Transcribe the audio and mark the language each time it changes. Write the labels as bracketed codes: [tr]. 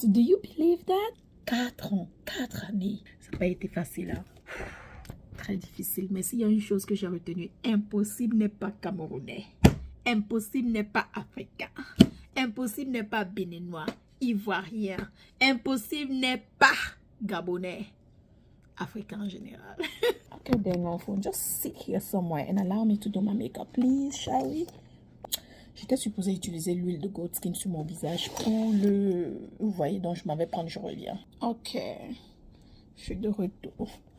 [en] Do you believe that? [fr] 4 ans, 4 années. Ça n'a pas été facile, hein? Très difficile. Mais s'il y a une chose que j'ai retenue, impossible n'est pas camerounais. Impossible n'est pas africain. Impossible n'est pas béninois, ivoirien. Impossible n'est pas gabonais. Africain en général. [en] Okay, then on phone. Just sit here somewhere and allow me to do my makeup, please, shall we? [fr] J'étais supposée utiliser l'huile de Goat Skin sur mon visage pour le... Vous voyez, donc je m'en vais prendre, je reviens. Ok, je suis de retour.